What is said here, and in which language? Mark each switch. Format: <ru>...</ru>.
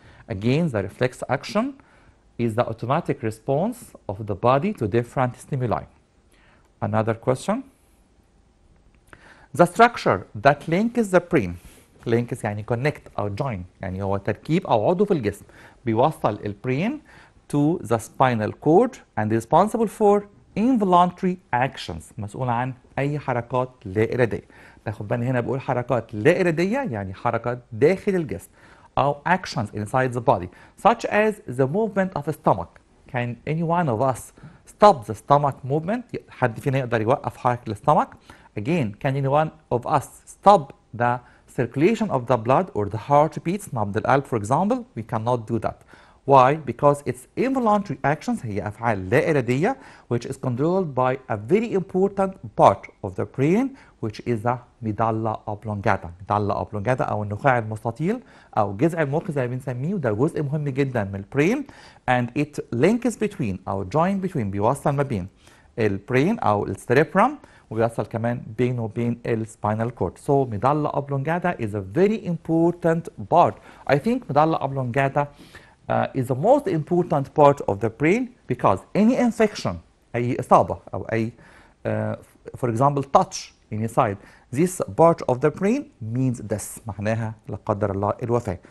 <en>Again, the reflex action is the automatic response of the body to different stimuli. Another question. The structure that links the brain.</en> <ar>links يعني connect أو join، يعني هو تركيب أو عضو في الجسم بيوصل البرين</ar> <en>to the spinal cord and responsible for involuntary actions،</en> <ar>مسؤول عن أي حركات لا إرادية. ناخد بالنا هنا بقول حركات لا إرادية يعني حركات داخل الجسم أو</ar> <en>actions inside the body such as the movement of the stomach. Can any one of us stop the stomach movement؟</en> <ar>حد فينا يقدر يوقف حركة الستومك؟</ar> <en>Again, can any one of us stop the circulation of the blood or the heartbeats؟</en> <ar>نبض القلب</ar> <en>for example. We cannot do that. Why? Because it's involuntary actions،</en> <ar>هي أفعال لا إرادية</ar> <en>which is controlled by a very important part of the brain which is the medulla oblongata.</en> <ar>medulla oblongata أو النخاع المستطيل أو جذع المخ زي ما بنسميه، وده جزء مهم جدا من البرين</ar> <en>and it links between</en> <ar>أو</ar> <en>join between،</en> <ar>بيوصل ما بين البرين أو السيريبرم وبيوصل كمان بينه وبين السباينال كورد.</ar> <en>So medulla oblongata is a very important part. I think medulla oblongata is the most important part of the brain because any infection،</en> <ar>أي إصابة أو أي</ar> <en>for example touch inside this part of the brain means death،</en> <ar>معناها لا قدر الله الوفاة.</ar>